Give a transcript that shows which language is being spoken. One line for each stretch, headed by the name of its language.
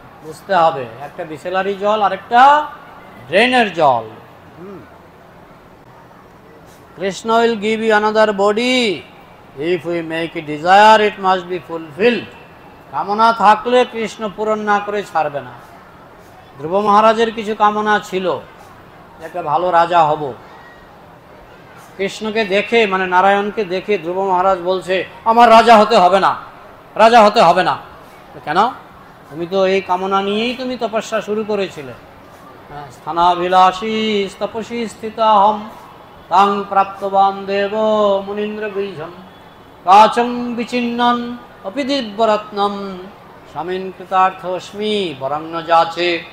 Bangla: বুঝতে হবে, একটা বিসলারি জল, আরেকটা ড্রেনের জল।
English: Krishna will give you another body. If we make a desire, it must be fulfilled.
Bangla: কামনা থাকলে কৃষ্ণ পূরণ না করে ছাড়বে না। ধ্রুব মহারাজের কিছু কামনা ছিল, একটা ভালো রাজা হব। কৃষ্ণকে দেখে, মানে নারায়ণকে দেখে ধ্রুব মহারাজ বলছে, আমার রাজা হতে হবে না, রাজা হতে হবে না। কেন? তুমি তো এই কামনা নিয়েই তুমি তপস্যা শুরু করেছিলে।
Sanskrit: স্থানাভিলাষী তপসী স্থিতাহম তাং প্রাপ্তবান দেব মুনীন্দ্র বীজম কাচং বিচিন্নন অপি দিব্যরত্নম স্বামীন কৃতার্থস্মি বরণ্য যাচে।